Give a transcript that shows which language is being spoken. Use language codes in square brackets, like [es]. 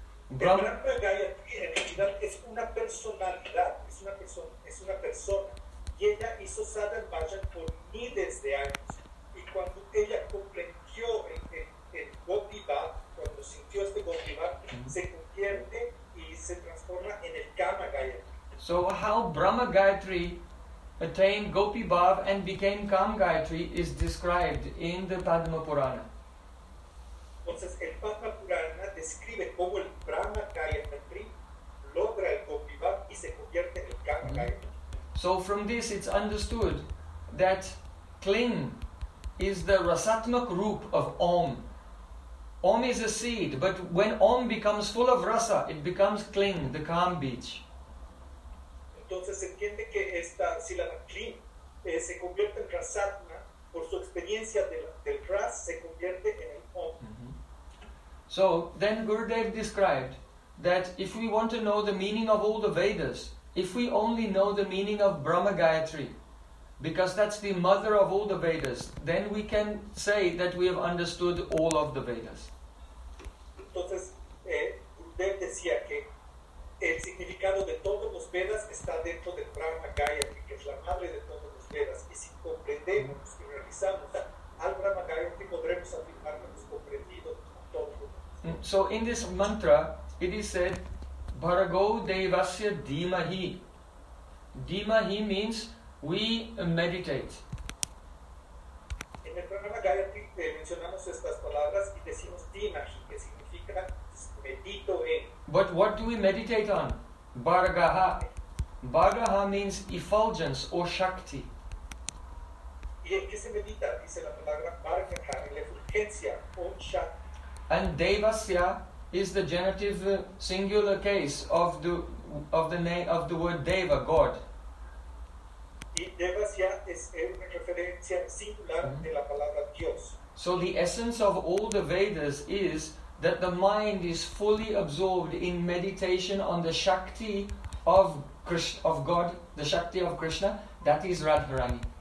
[es] Brahma Gayatri en realidad es una personalidad, es una persona, y ella hizo Sadhan Bhajan por miles de años, y cuando ella comprendió el Gopi Bhav, cuando sintió este Gopi Bhav, se convierte y se transforma en el Kama Gayatri. [en] So how Brahma Gayatri attained Gopi Bhav and became Kama Gayatri is described in the Padma Purana. [es] Entonces, el Padma Purana describe cómo el Brahma Gayatri logra el Gopi Bhav y se convierte en el Kama Gayatri. [en] So from this it's understood that Kling is the Rasatmak Roop of Om. Om is a seed, but when Om becomes full of rasa, it becomes Kling, the calm beach. [es] Entonces se entiende que esta sílaba Kling se convierte en rasatma por su experiencia del ras, se convierte en el Om. [en] So then Gurudev described that if we want to know the meaning of all the Vedas, if we only know the meaning of Brahma Gayatri, because that's the mother of all the Vedas, then we can say that we have understood all of the Vedas. [es] Entonces, Gurudev decía que el significado de todos los Vedas está dentro del Brahma Gayatri, que es la madre de todos los Vedas. Y si comprendemos y realizamos al Brahma Gayatri, podremos afirmar que hemos comprendido todo. [en] So in this mantra, it is said, Bhargo Devasya Dhimahi. Dhimahi means we meditate. [es] En el programa Gayatri mencionamos estas palabras y decimos dhimahi, que significa medito en. [en] But what do we meditate on? Bhargaha. Bhargaha means effulgence or shakti. [es] ¿Y en qué se medita? Dice la palabra bhargaha, en la efulgencia o shakti. [en] And devasya is the genitive singular case of the name of the word Deva, God. [es] Y Devasya es una referencia singular de la palabra Dios. [en] So the essence of all the Vedas is that the mind is fully absorbed in meditation on the Shakti of Krishna, of God, the Shakti of Krishna, that is Radharani.